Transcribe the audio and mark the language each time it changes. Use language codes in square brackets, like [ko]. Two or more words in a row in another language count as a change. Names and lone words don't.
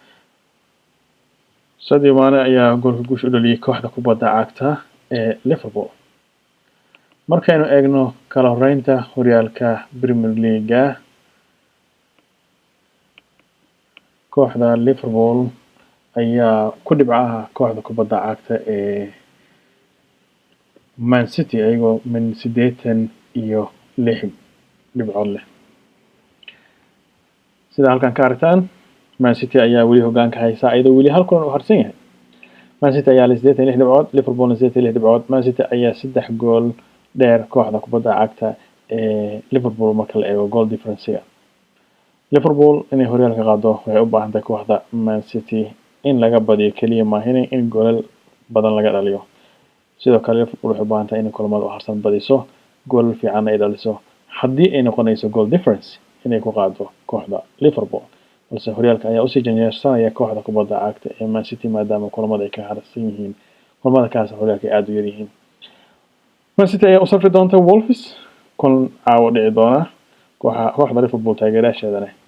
[so] Sadio Mane ayaa goolka guusha u dhaliyay kooxda kubadda cagta ee Liverpool markaynu eegno kala horeynta horyaalka Premier League kooxda Liverpool ayaa ku dhibcaha kooxda kubadda cagta ee Man City ayagoo min 86 dhibcood leh sida halkan ka aragtaan Man City ayaa weli hoggaanka haysa ayadoo weli hal kulan u harsan yahay Man City ayaa 86 dhibcood Liverpool 86 dhibcood Man City ayaa 3 gool dheer kooxda kubadda cagta ee Liverpool marka la eego [en] goal difference [so] Liverpool inay horyaalka qaado waxay u baahan tahay kooxda Man City in laga badiyo kaliya maahan in goolal badan laga dhaliyo sidoo kale Liverpool waxay u baahan tahay in kulamada u harsan badiso goolal fiican ay dhaliso haddii ay noqonayso goal difference inay ku qaado kooxda Liverpool balse horyaalka ayaa u sii janjeersanaya kooxda kubadda cagta ee Man City maadaama kulamada ay ka harsan yihiin kulamada kaas horyaalka aad u yar yihiin Man City ayaa u safri doonta Wolves kun caawa dhici doona kooxda Liverpool taageerayaasheedana waxa